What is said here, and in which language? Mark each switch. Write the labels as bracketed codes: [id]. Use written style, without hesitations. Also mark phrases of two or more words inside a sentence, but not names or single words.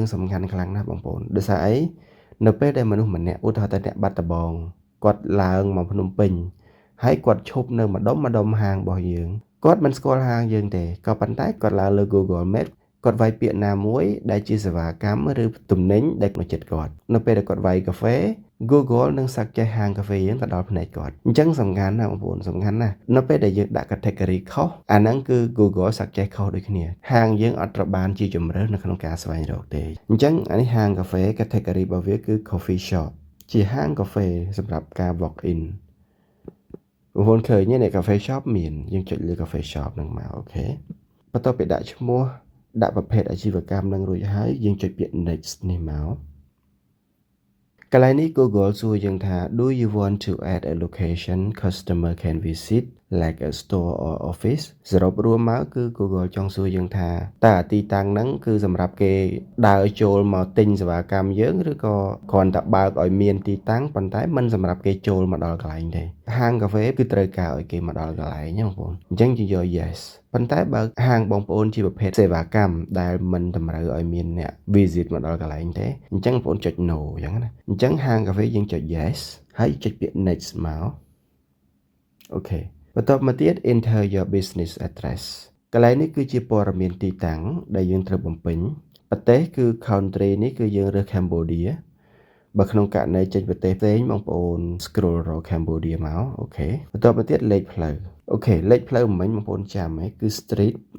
[km] សំខាន់ខ្លាំងណាស់បងប្អូនដោយសារអីនៅពេលដែលមនុស្សម្នាក់ឧទាហរណ៍ថាអ្នកបាត់ដំបងគាត់ឡើងមកភ្នំពេញហើយគាត់ឈប់នៅម្ដុំហាងរបស់យើងគាត់មិនស្គាល់ហាងយើងទេក៏ប៉ុន្តែគាត់ឡើងលើ Google Mapsគាត់វាយពាក្យណាមួយដែលជាសេវាកម្មឬទំនិញដែលនៅជិតគាត់នៅពេលដែលគាត់វាយកាហ្វេ Google នឹងសាកចេះហាងកាហ្វេយើងទៅដល់ភ្នែកគាត់អញ្ចឹងសំខាន់ណាស់បងប្អូនសំខាន់ណាស់នៅពេលដែលយើងដាក់ category ខុ សអាហ្នឹងគឺ Google សាកចេះខុសដូចគ្នាហាងយើងអត់ត្រូវបានជាជម្រើសនៅក្នុងការស្វែងរកទេអញ្ចឹងអានេះហាងកាហ្វេ category របស់វាគឺ [en] coffee shop [km] ជាហាងកាហ្វេសម្រាប់ការ [en] walk in [km] បងប្អូនឃើញទេ [en] cafe shop [km] មានយើងចុចលើ [en] cafe shop [km] ហ្នឹងមកអូខេបន្ទាប់ពីដាក់ឈ្មោះដាក់ប្រភេទអា ជីវកម្មនឹងរួចហើយយើងចុចពាក្យ next នេះមកកន្លែងនេះ Google សួរយើងថា [en] Do you want to add a location customer can visit like a store or office [km] សរុបរួមមកគឺ Google ចង់សួរយើងថាតើទីតាំងហ្នឹង គឺសម្រាប់គេដើរចូលមកទិញសេវាកម្មយើងឬក៏គ្រាន់តែបើកឲ្យមានទីតាំងប៉ុន្តែមិនសម្រាប់គេចូលមកដល់កន្លែងទេហាងកាហ្វេគឺត្រូវការឲ្យគេមក ដល់កន្លែងហ្នឹងបងប្អូនអញ្ចឹងយើងយក yes ប៉ុន្តែបើហាងបងប្អូនជាប្រភេទសេវាកម្មដែលមិនតម្រូវឲ្យមានអ្នក visit មក ដល់កន្លែងទេអញ្ចឹងបងប្អូនចុច no អញ្ចឹងណាអញ្ចឹងហាងកាហ្វេយើងចុច yes ហើយចុចពាក្យ next មកអូខេបន្ទាប់មកទៀត [en] enter your business address [km] កន្លែងនេះគឺជាព័ត៌មានទីតាំងដែលយើងត្រូវបំពេញប្រទេសគឺ country នេះគឺយើងរើស Cambodia បើក្នុងករណីចេញប្រទេសផ្សេងបងប្អូន scroll រក Cambodia មកអូខេបន្ទាប់មកទៀតលេខផ្លូវអូខេលេខផ្លូវមិញបងប្អូនចាំហ៎គឺ street